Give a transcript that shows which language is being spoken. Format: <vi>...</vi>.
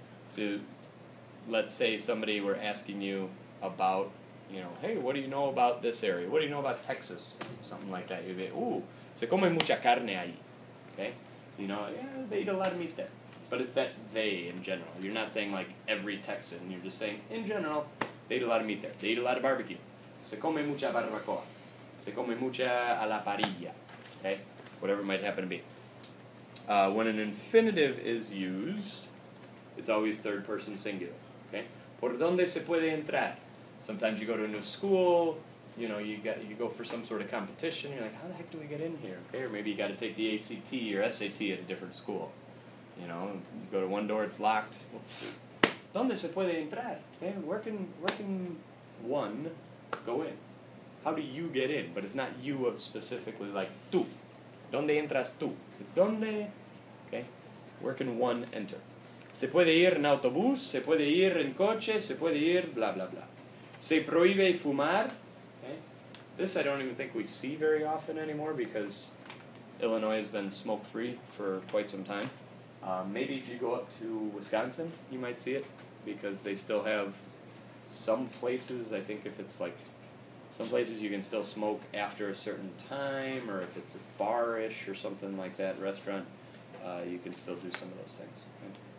<en>So let's say somebody were asking you about, hey, what do you know about this area? What do you know about Texas? Something like that. You'd be,</en> <es>se come mucha carne ahí.</es> <en>Okay? They eat a lot of meat there. But it's that they in general. You're not saying like every Texan. You're just saying, in general, they eat a lot of meat there. They eat a lot of barbecue.</en> <es>Se come mucha barbacoa. Se come mucha a la parrilla.</es> <en>Okay? Whatever it might happen to be. When an infinitive is used, it's always third person singular. Okay?</en> <es>¿Por dónde se puede entrar?</es> <en>Sometimes you go to a new school, you go for some sort of competition, you're like, how the heck do we get in here? Okay, or maybe you got to take the ACT or SAT at a different school. You go to one door, it's locked.</en> <es>¿Dónde se puede entrar?</es> <en>Okay, where can one go in? How do you get in? But it's not you of specifically like tú.</en> <es>¿Dónde entras tú?</es> <en>It's ¿dónde? Okay, where can one enter?</en> <es>Se puede ir en autobús, se puede ir en coche, se puede ir bla bla bla. Se prohíbe fumar. Okay?</es> <en>This I don't even think we see very often anymore because Illinois has been smoke-free for quite some time. Maybe if you go up to Wisconsin, you might see it because they still have some places, I think if it's like, some places you can still smoke after a certain time, or if it's a bar-ish or something like that, restaurant, you can still do some of those things. Right?</en>